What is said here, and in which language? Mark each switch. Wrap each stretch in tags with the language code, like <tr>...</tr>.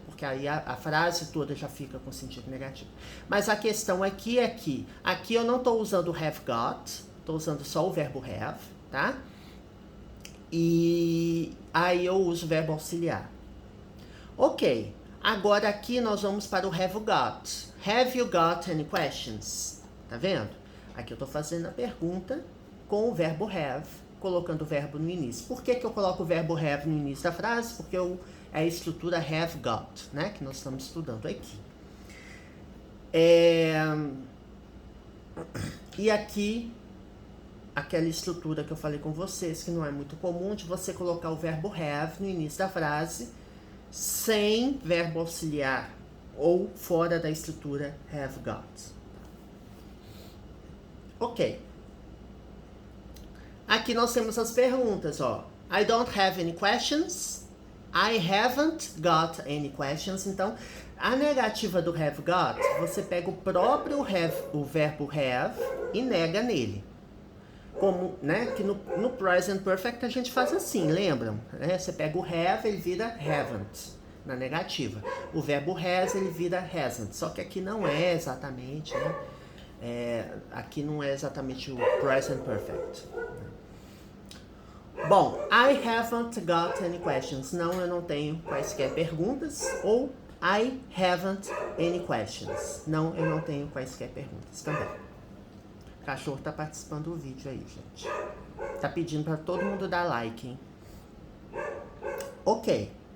<pt>Porque aí a frase toda já fica com sentido negativo. Mas a questão aqui é que, aqui eu não estou usando have got, estou usando só o verbo have, tá? E aí eu uso o verbo auxiliar. Ok, agora aqui nós vamos para o have got.</pt> <en>Have you got any questions?</en> <pt>Tá vendo? Aqui eu tô fazendo a pergunta com o verbo have, colocando o verbo no início. Por que eu coloco o verbo have no início da frase? Porque é a estrutura have got, né? Que nós estamos estudando aqui. E aqui, aquela estrutura que eu falei com vocês, que não é muito comum, de você colocar o verbo have no início da frase, sem verbo auxiliar ou fora da estrutura have got. Ok. Aqui nós temos as perguntas, ó.</pt> <en>I don't have any questions. I haven't got any questions.</en> <pt>Então, a negativa do have got, você pega o próprio o verbo have e nega nele. Como, né, que no present perfect a gente faz assim, lembram? Você pega o have, ele vira haven't, na negativa. O verbo has, ele vira hasn't. Só que aqui não é exatamente, né? Aqui não é exatamente o present perfect. Bom,</pt> <en>I haven't got any questions.</en> <pt>Não, eu não tenho quaisquer perguntas. Ou</pt> <en>I haven't any questions.</en> <pt>Não, eu não tenho quaisquer perguntas também. O cachorro tá participando do vídeo aí, gente. Tá pedindo pra todo mundo dar like, hein? Ok.</pt>